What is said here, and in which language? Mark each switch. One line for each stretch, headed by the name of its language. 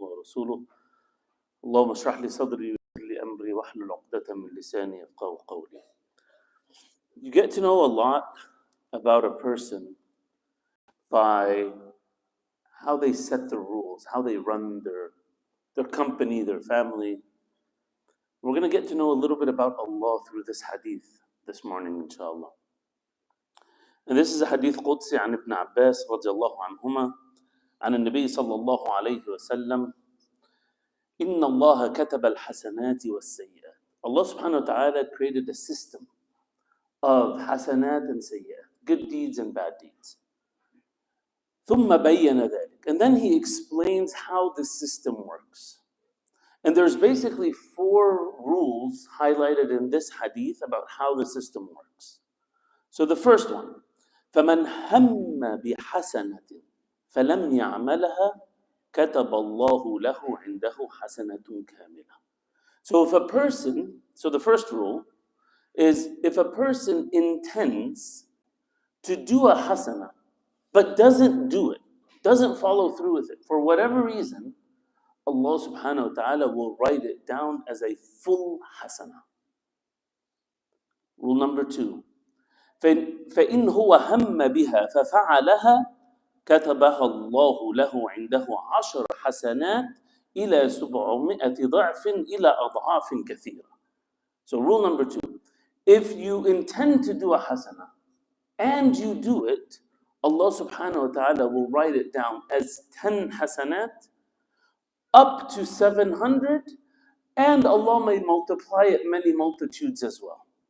Arabic: ورسوله اللهم اشرح لي صدري ويسر لي أمري واحلل عقدة من لساني يفقهوا قولي.
English: You get to know a lot about a person by how they set the rules, how they run their company, their family. We're going to get to know a little bit about Allah through this hadith this morning, inshallah. And this is a hadith Qudsi
Arabic: عن ابن عباس رضي الله عنهما عن النبي صلى الله عليه وسلم إن الله كتب الحسنات والسيئات.
English: Allah subhanahu wa ta'ala created a system of hasanat and sayyat, good deeds and bad deeds.
Arabic: ثم بين ذلك.
English: And then he explains how the system works. And there's basically 4 rules highlighted in this hadith about how the system works. So the first one,
Arabic: فَمَنْ هَمَّ بِحَسَنَةٍ فَلَمْ يَعْمَلَهَا كَتَبَ اللَّهُ لَهُ عِنْدَهُ حَسَنَةٌ كَامِلَةٌ.
English: So the first rule is if a person intends to do a hasana, but doesn't do it, doesn't follow through with it, for whatever reason, Allah subhanahu wa ta'ala will write it down as a full hasana. Rule number 2,
Arabic: فإن هو هم بها ففعلها كتبها الله له عنده 10 حسنات إلى 700 ضعف إلى أضعاف كثيرة.
English: So rule number 2, if you intend to do a hasana and you do it, Allah subhanahu wa ta'ala will write it down as 10 hasanat up to 700, and Allah may multiply it many multitudes as well.